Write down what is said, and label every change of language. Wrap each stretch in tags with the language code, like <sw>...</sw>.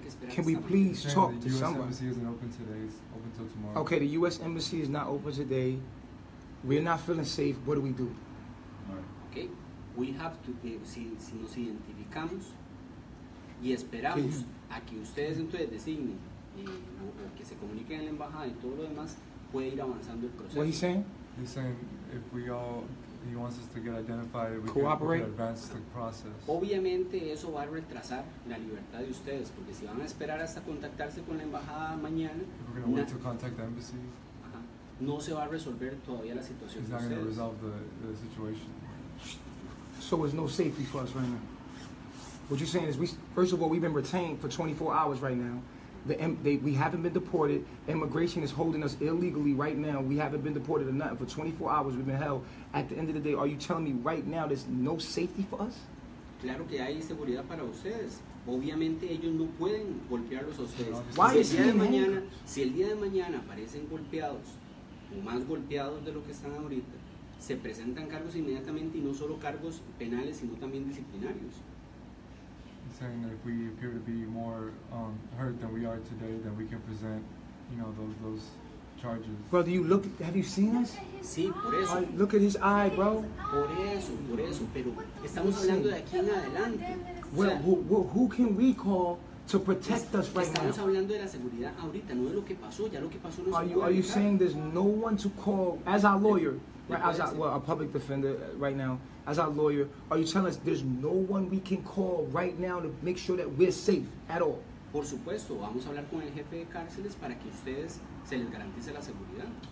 <en>Can we please talk to somebody? The U.S. Embassy isn't open today. It's open till tomorrow. Okay, the U.S. Embassy is not open today. We're not feeling safe. What do we do? Okay, we have to,</en> <es>si nos identificamos y esperamos a que ustedes entonces designen o que se comuniquen en la embajada y todo lo demás, puede ir avanzando el proceso.</es> <en>What he's saying? He's saying if he wants us to get identified, we can advance the process.</en> <es>Obviamente eso va a retrasar la libertad de ustedes, porque si van a esperar hasta contactarse con la embajada mañana,</es> <en>we're going to wait to contact the embassy.</en> <es>No se va a resolver todavía la situación.</es> <en>He's not going to resolve the situation. So there's no safety for us right now. What you're saying is, first of all, we've been retained for 24 hours right now. We haven't been deported. Immigration is holding us illegally right now. We haven't been deported or nothing. For 24 hours we've been held. At the end of the day, are you telling me right now there's no safety for us?</en> <es>Claro que hay seguridad para ustedes. Obviamente ellos no pueden golpearlos a ustedes. Si el día de mañana aparecen golpeados o más golpeados de lo que están ahorita, se presentan cargos inmediatamente y no solo cargos penales sino también disciplinarios.</es> <en>He's saying that if we appear to be more hurt than we are today, then we can present, those charges. Brother, have you seen us?</en> <es>Sí, por eso.</es> <en>Look at his eye, bro.</en> <es>Por eso, pero estamos hablando de aquí en adelante.</es> <en>Well, who can we call to protect us right now?</en> <es>Estamos hablando de la seguridad ahorita, no de lo que pasó. Ya lo que pasó no se puede.</es> <en>Are you saying there's no one to call as our lawyer, right? As a public defender right now, as our lawyer, are you telling us there's no one we can call right now to make sure that we're safe at all?</en> <es>Por supuesto, vamos a hablar con el jefe de cárceles para que ustedes se les garantice la seguridad.</es>